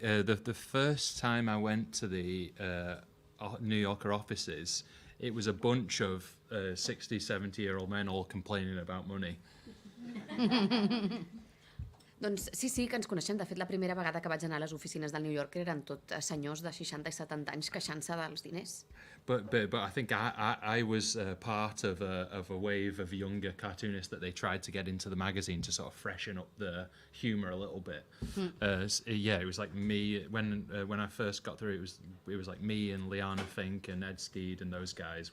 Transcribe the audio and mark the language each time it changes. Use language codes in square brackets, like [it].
[en] The first time I went to the New Yorker offices, it was a bunch of 60, 70-year-old men all complaining about money. [ca] Doncs sí, que ens coneixem. De fet, la primera vegada que vaig anar a les oficines del New Yorker eren tot senyors de 60 i 70 anys queixant-se dels diners. [en] But I think I was part of a wave of younger cartoonists that they tried to get into the magazine to sort of freshen up the humour a little bit. It was like me when I first got through. It was like me and Liana Fink and Ed Steed and those guys.